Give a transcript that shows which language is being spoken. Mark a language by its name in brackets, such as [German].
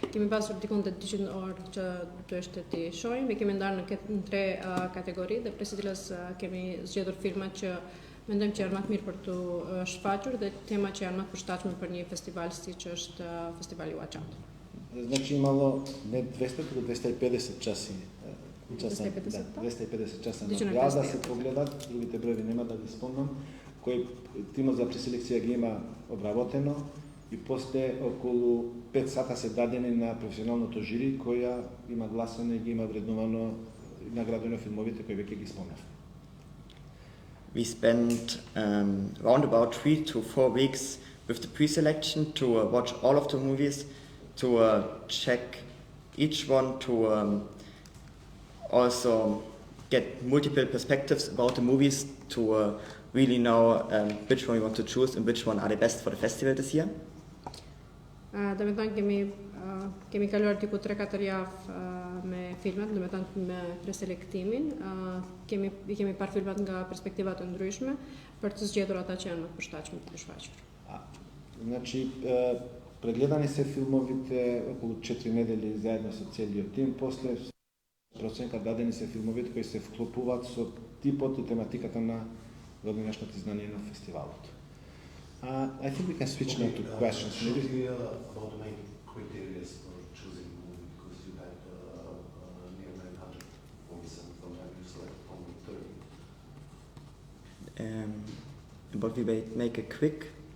[Albanian] Kemi pasur dikun të 200 orë që duhet të shohim. Ne kemi ndarë në tre kategori dhe prej së cilës kemi zgjedhur filma që mendojmë që janë më të mirë për të shfaqur dhe tema që janë më të përshtatshme për një festival siç është festivali Huaçat. [Macedonian] Значи имало не 200, туку 250 часи. 250 часа на да се погледат, другите броји нема да ги спомнам, кој тимот за преселекција ги има обработено и после околу 5 сата се дадени на професионалното жири која има гласане и ги има вреднувано и наградено филмовите кои веќе ги спомнав. [English] We spent around about 3 to 4 weeks with the pre-selection to watch all of the movies, to check each one, to also get multiple perspectives about the movies, to really know which one we want to choose and which one are the best for the festival this year. [Albanian] Do me thonë kemi kaluar diku 3-4 javë me filmat, do me thonë me preselektimin. Kemi parë filmat nga perspektiva të ndryshme për të zgjedhur ata që janë më të përshtatshëm të shfaqur. [Macedonian] Значи прегледани се филмовите околу 4 недели заедно со целиот тим, после проценка дадени се филмовите кои се вклопуваат со типот и тематиката на годинешното издание на фестивалот. [English] I think we can switch now to questions. Maybe about the main criteria for choosing a movie, because you had near 900 movies and from them you select only 30. But we make a quick